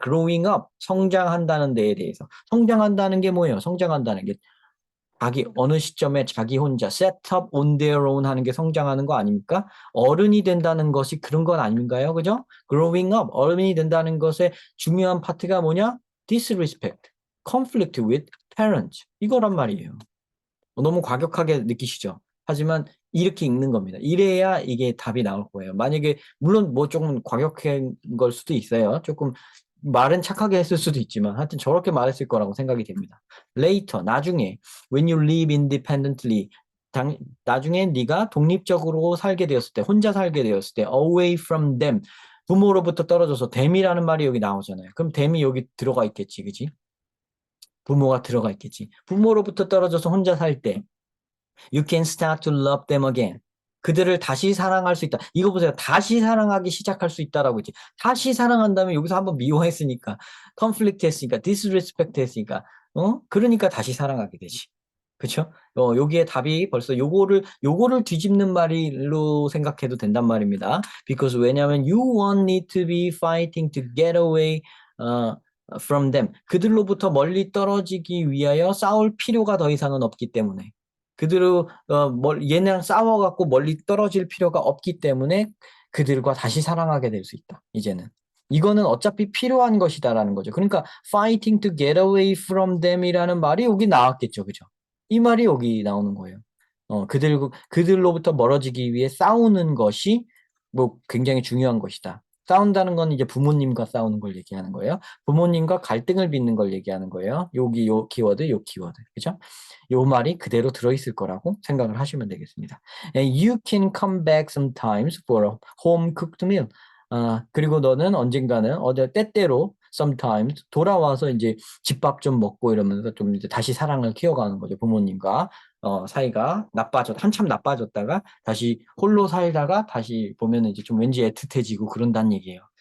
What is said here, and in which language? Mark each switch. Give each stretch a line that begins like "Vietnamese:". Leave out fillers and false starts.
English: growing up,
Korean: 성장한다는 데에 대해서. 성장한다는 게 뭐예요? 성장한다는 게 자기 어느 시점에 자기 혼자
English: set up on their own
Korean: 하는 게 성장하는 거 아닙니까? 어른이 된다는 것이 그런 건 아닌가요? 그죠?
English: growing up,
Korean: 어른이 된다는 것의 중요한 파트가 뭐냐?
English: disrespect, conflict with parents.
Korean: 이거란 말이에요. 너무 과격하게 느끼시죠? 하지만 이렇게 읽는 겁니다. 이래야 이게 답이 나올 거예요. 만약에 물론 뭐 조금 과격한 걸 수도 있어요. 조금 말은 착하게 했을 수도 있지만 하여튼 저렇게 말했을 거라고 생각이 됩니다.
English: Later,
Korean: 나중에
English: when you live independently
Korean: 나중에 네가 독립적으로 살게 되었을 때, 혼자 살게 되었을 때
English: away from them
Korean: 부모로부터 떨어져서 them이라는 말이 여기 나오잖아요. 그럼 them이 여기 들어가 있겠지, 그지? 부모가 들어가 있겠지. 부모로부터 떨어져서 혼자 살 때
English: You can start to love them again.
Korean: 그들을 다시 사랑할 수 있다. 이거 보세요. 다시 사랑하기 시작할 수 있다라고 했지. 다시 사랑한다면 여기서 한번 미워했으니까, 컨플릭트 했으니까, 디스리스펙트 했으니까, 그러니까 다시 사랑하게 되지. 그쵸? 여기에 답이 벌써 요거를 뒤집는 말로 생각해도 된단 말입니다.
English: Because
Korean: 왜냐면
English: you won't need to be fighting to get away from them.
Korean: 그들로부터 멀리 떨어지기 위하여 싸울 필요가 더 이상은 없기 때문에. 그들을 얘네랑 싸워갖고 멀리 떨어질 필요가 없기 때문에 그들과 다시 사랑하게 될 수 있다. 이제는 이거는 어차피 필요한 것이다라는 거죠. 그러니까
English: fighting to get away from them
Korean: 이라는 말이 여기 나왔겠죠, 그죠? 이 말이 여기 나오는 거예요. 그들로부터 멀어지기 위해 싸우는 것이 뭐 굉장히 중요한 것이다. 싸운다는 건 이제 부모님과 싸우는 걸 얘기하는 거예요. 부모님과 갈등을 빚는 걸 얘기하는 거예요. 여기 요 키워드, 요 키워드. 그죠? 요 말이 그대로 들어있을 거라고 생각을 하시면 되겠습니다.
English: And you can come back sometimes for a home cooked meal.
Korean: 그리고 너는 언젠가는 때때로
English: sometimes
Korean: 돌아와서 이제 집밥 좀 먹고 이러면서 좀 이제 다시 사랑을 키워가는 거죠. 부모님과 사이가 한참 나빠졌다가 다시 홀로 살다가 다시 보면 이제 좀 왠지 애틋해지고 그런다는 얘기예요.